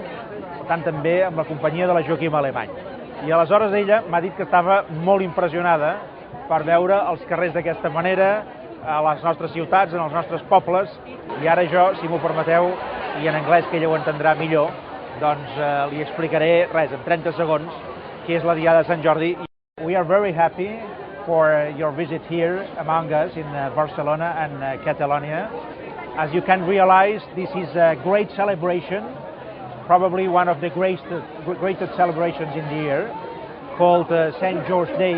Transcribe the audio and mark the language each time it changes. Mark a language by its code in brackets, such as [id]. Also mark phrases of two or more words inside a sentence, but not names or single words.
[ca] Per tant, també amb la companyia de la Joaquim Alemany. I aleshores ella m'ha dit que estava molt impressionada per veure els carrers d'aquesta manera, a les nostres ciutats, en els nostres pobles, i ara jo, si m'ho permeteu, i en anglès que ella ho entendrà millor, doncs li explicaré, res, en 30 segons, què és la diada de Sant Jordi. [en] We are very happy for your visit here among us in Barcelona and Catalonia. As you can realize, this is a great celebration, probably one of the greatest celebrations in the year, called Sant Jordi Day.